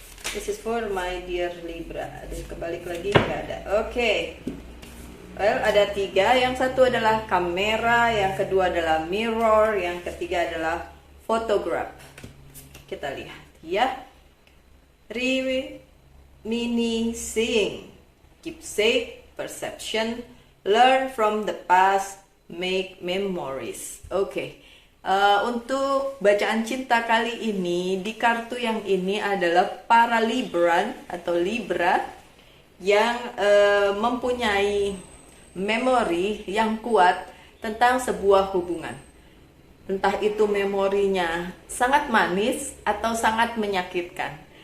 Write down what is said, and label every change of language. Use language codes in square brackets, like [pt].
[en] This is for my dear Libra. [id] Aduh, kebalik lagi nggak ada. Oke. Well, ada 3. Yang satu adalah kamera, yang kedua adalah mirror, yang ketiga adalah photograph. Kita lihat ya. [en] Reminiscing, keepsake, perception, learn from the past, make memories. Oke. [id] Untuk bacaan cinta kali ini, di kartu yang ini adalah para Libran atau Libra yang mempunyai memori yang kuat tentang sebuah hubungan. Entah itu memorinya sangat manis atau sangat menyakitkan.